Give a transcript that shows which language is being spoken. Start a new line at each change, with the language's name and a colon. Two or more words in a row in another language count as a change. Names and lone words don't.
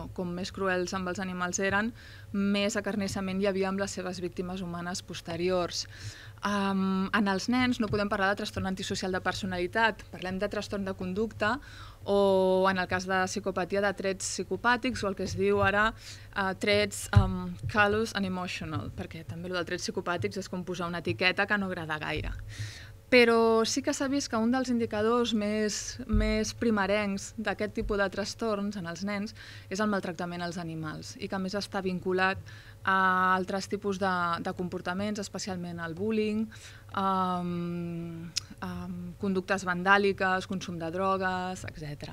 Catalan: Com més cruels amb els animals eren, més acarnissament hi havia amb les seves víctimes humanes posteriors. En els nens no podem parlar de trastorn antisocial de personalitat, parlem de trastorn de conducta o, en el cas de psicopatia, de trets psicopàtics o el que es diu ara trets
English: callous and emotional,
Catalan: perquè també el del trets psicopàtics és com posar una etiqueta que no agrada gaire. Però sí que s'ha vist que un dels indicadors més primerencs d'aquest tipus de trastorns en els nens és el maltractament als animals i que a més està vinculat a altres tipus de comportaments, especialment al bullying, conductes vandàliques, consum de drogues, etc.